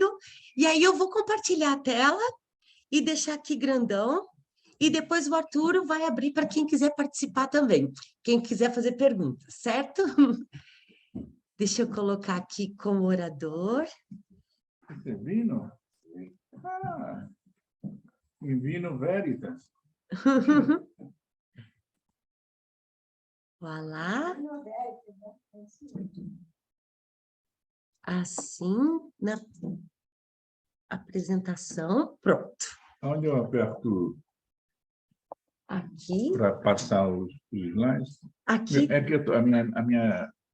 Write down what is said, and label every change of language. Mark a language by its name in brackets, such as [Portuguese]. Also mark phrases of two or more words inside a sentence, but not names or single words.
[Portuguese] E aí eu vou compartilhar a tela e deixar aqui grandão. E depois o Arturo vai abrir para quem quiser participar também, quem quiser fazer perguntas, certo? Deixa eu colocar aqui como orador. Esse vino? Ah, [Latin] in vino veritas. [Portuguese] Voilà. Assim, na apresentação, pronto. Onde eu aperto Aqui. para passar os slides? Aqui. É que a minha